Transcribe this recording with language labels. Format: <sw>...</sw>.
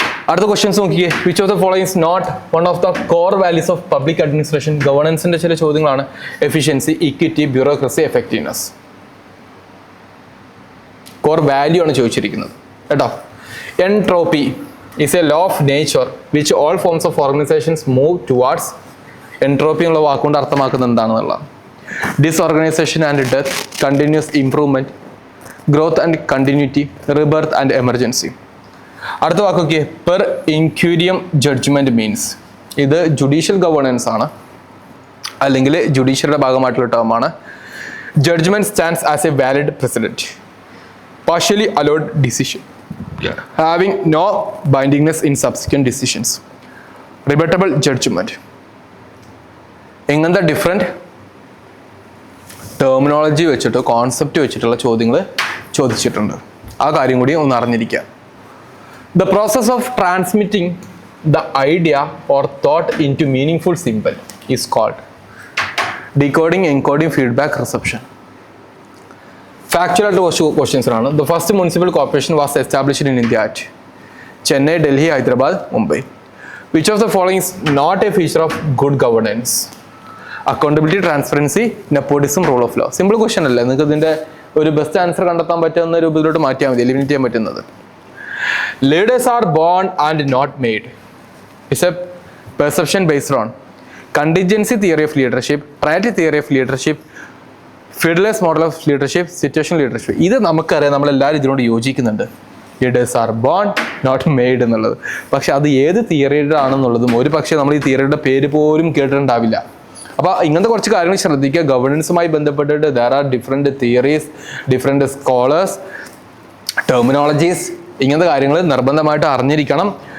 <ml>അടുത്ത ക്വസ്റ്റ്യൻസ് നോക്കിയേ.</ml> <en>Which of the following is not one of the core values of public administration?</en> <ml>ഗവേണൻസിന്റെ ചില ചോദ്യങ്ങളാണ്. Efficiency, equity, bureaucracy, effectiveness. Core value ആണ് ചോദിച്ചിരിക്കുന്നത് കേട്ടോ.</ml> <en>Entropy is a law of nature which all forms of organizations move towards.</en> <ml>Entropy എന്നുള്ള വാക്കുകൊണ്ട് അർത്ഥമാക്കുന്നത് എന്താണെന്നുള്ളതാണ്.</ml> <en>Disorganisation and death, continuous improvement, growth and continuity, rebirth and emergency.</en> <ml>അടുത്ത വാക്കൊക്കെ</ml> <en>Per incuriam judgment means.</en> <ml>ഇത് judicial governance ആണ്, അല്ലെങ്കിൽ ജുഡീഷ്യറിയുടെ ഭാഗമായിട്ടുള്ള ടേമാണ്.</ml> <en>Judgment stands as a valid precedent. Partially allowed decision, having no bindingness in subsequent decisions. Rebuttable judgment.</en> <ml>ഇങ്ങനത്തെ different terminology വെച്ചിട്ട് concept വെച്ചിട്ടുള്ള ചോദ്യങ്ങൾ ചോദിച്ചിട്ടുണ്ട്. ആ കാര്യം കൂടി ഒന്ന് അറിഞ്ഞിരിക്കുക.</ml> <en>The process of transmitting the idea or thought into meaningful symbol is called decoding, encoding, feedback, reception. Factual questions ആണ്. The first municipal corporation was established in India at Chennai, Delhi, Hyderabad, Mumbai. Which of the following is not a feature of good governance? Accountability, transparency, nepotism, rule of law. Simple question</en> <ml>അല്ലേ. നിങ്ങൾക്ക് ഇതിൻ്റെ ഒരു best answer കണ്ടെത്താൻ പറ്റുന്ന രൂപത്തിലോട്ട് മാറ്റിയാൽ മതി, eliminate ചെയ്യാൻ പറ്റുന്നത്. Leaders are born and not made. It's a perception based on contingency theory of leadership, Pareto theory of leadership, Fiedler's model of leadership, situational leadership. ഇത് നമുക്കറിയാം, നമ്മളെല്ലാവരും ഇതിനോട് യോജിക്കുന്നുണ്ട്.</ml> <en>leaders are born not made</en> <ml>എന്നുള്ളത്. പക്ഷെ അത് ഏത് തിയറിയുടെ ആണെന്നുള്ളതും ഒരു പക്ഷേ നമ്മൾ ഈ തിയറിയുടെ പേര് പോലും കേട്ടിട്ടുണ്ടാവില്ല. അപ്പോൾ ഇങ്ങനത്തെ കുറച്ച് കാര്യങ്ങൾ ശ്രദ്ധിക്കുക. ഗവേണൻസുമായി ബന്ധപ്പെട്ടിട്ട്</ml> <en>there are different theories,</en> <ml>different scholars, terminologies, ഇങ്ങനത്തെ കാര്യങ്ങൾ നിർബന്ധമായിട്ട് അറിഞ്ഞിരിക്കണം.</ml>